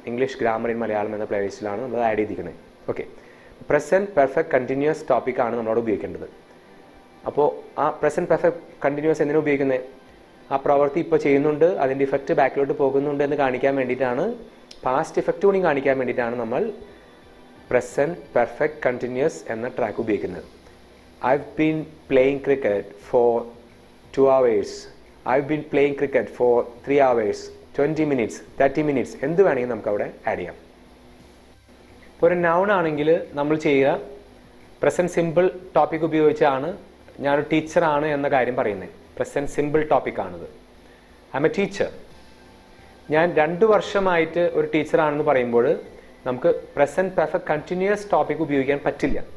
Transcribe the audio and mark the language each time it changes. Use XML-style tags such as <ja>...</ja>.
<ml>English grammar in Malayalam എന്ന പ്ലേലിസ്റ്റിലാണ് നമ്മൾ add ചെയ്തിരിക്കുന്നത്. ഓക്കെ, പ്രസൻറ്റ് പെർഫെക്റ്റ് കണ്ടിന്യൂസ് ടോപ്പിക്കാണ് നമ്മളോട് ഉപയോഗിക്കേണ്ടത്. അപ്പോൾ ആ പ്രസൻറ്റ് പെർഫെക്റ്റ് കണ്ടിന്യൂസ് എന്തിനാണ് ഉപയോഗിക്കുന്നത്? ആ പ്രവൃത്തി ഇപ്പോൾ ചെയ്യുന്നുണ്ട്, അതിൻ്റെ ഇഫക്റ്റ് ബാക്കിലോട്ട് പോകുന്നുണ്ട് എന്ന് കാണിക്കാൻ വേണ്ടിയിട്ടാണ്, പാസ്റ്റ് ഇഫക്റ്റ് കൂടി കാണിക്കാൻ വേണ്ടിയിട്ടാണ് നമ്മൾ പ്രസൻറ്റ് പെർഫെക്റ്റ് കണ്ടിന്യൂസ് എന്ന ട്രാക്ക് ഉപയോഗിക്കുന്നത്.</ml> <en>I've been playing cricket for 2 hours. I've been playing cricket for 3 hours, 20 minutes, 30 minutes.</en> <ml>എന്ത് വേണമെങ്കിൽ നമുക്ക് അവിടെ ആഡ് ചെയ്യാം. ഇപ്പോൾ ഒരു നൗൺ ആണെങ്കിൽ നമ്മൾ ചെയ്യുക പ്രസൻറ്റ് സിമ്പിൾ ടോപ്പിക് ഉപയോഗിച്ചാണ് ഞാനൊരു ടീച്ചറാണ് എന്ന കാര്യം പറയുന്നത്. Present simple ടോപ്പിക്കാണിത്.</ml> <en>I am a teacher.</en> <ml>ഞാൻ 2 വർഷമായിട്ട് ഒരു ടീച്ചറാണെന്ന് പറയുമ്പോൾ നമുക്ക് പ്രസൻറ്റ് പെർഫെക്റ്റ് കണ്ടിന്യൂസ് ടോപ്പിക് ഉപയോഗിക്കാൻ പറ്റില്ല.</ml>